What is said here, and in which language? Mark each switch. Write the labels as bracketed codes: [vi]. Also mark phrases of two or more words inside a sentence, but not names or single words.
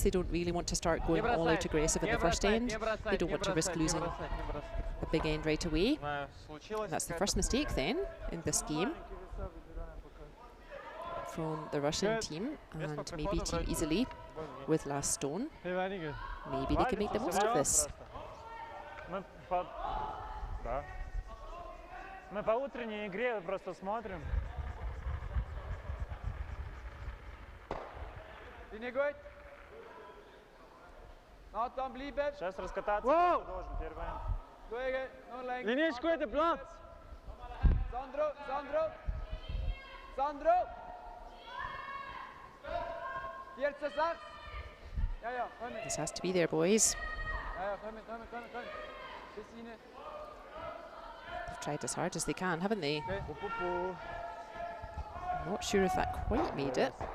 [en] They don't really want to start going all out aggressive in the first end. They don't want to risk losing a big end right away. And that's the first mistake then in this game from the Russian team, and maybe Team Iseli with last stone. Maybe they can make the most of this. [ru] Мы по утренней игре просто смотрим. Сейчас раскататься должен первый. [de] Linie ist gut, der Platz. Sandro. 14-6. [en] This has to be there, boys. They've tried as hard as they can, haven't they? Not sure if that quite made it.